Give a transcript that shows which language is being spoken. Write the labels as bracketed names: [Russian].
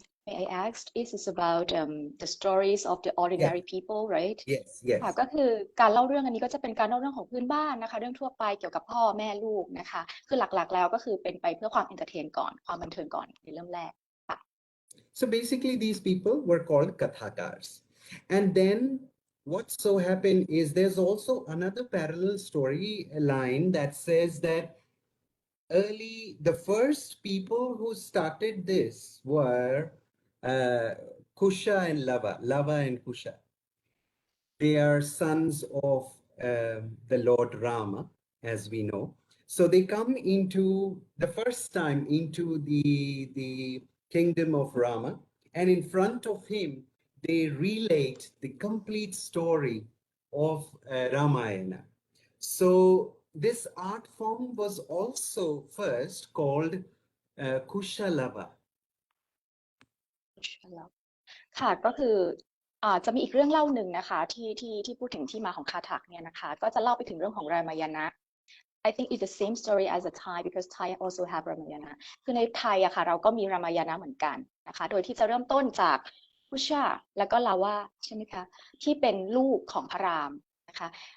[English] May I ask, this is about the stories of the ordinary people, right? Yes, [Thai] ค่ะ [English] yes. [Thai] ก็คือการเล่าเรื่องอันนี้ก็จะเป็นการเล่าเรื่องของพื้นบ้านนะคะเรื่องทั่วไปเกี่ยวกับพ่อแม่ลูกนะคะคือหลักๆแล้วก็คือเป็นไปเพื่อความเอนเตอร์เทนก่อนความบันเทิงก่อนในเริ่มแรกค่ะ [English] So basically these people were called Kathakars. And then what so happened is there's also another parallel storyline that says that the first people who started this were Kusha and Lava and Kusha. They are sons of the Lord Rama, as we know. So they come into the first time into the kingdom of Rama, and in front of him, they relate the complete story of Ramayana. So this art form was also first called Kushalava. [Thai] ค่ะก็คือจะมีอีกเรื่องเล่าหนึ่งนะคะที่พูดถึงที่มาของคาถักเนี่ยนะคะก็จะเล่าไปถึงเรื่องของรามายณะ [English] I think it's the same story as the Thai because Thai also have Ramayana [Thai] คือในไทยอะค่ะเราก็มีรามายณะเหมือนกันนะคะโดยที่จะเริ่มต้นจากพุชาแล้วก็ลาวาใช่ไหมคะที่เป็นลูกของพระรามนะคะ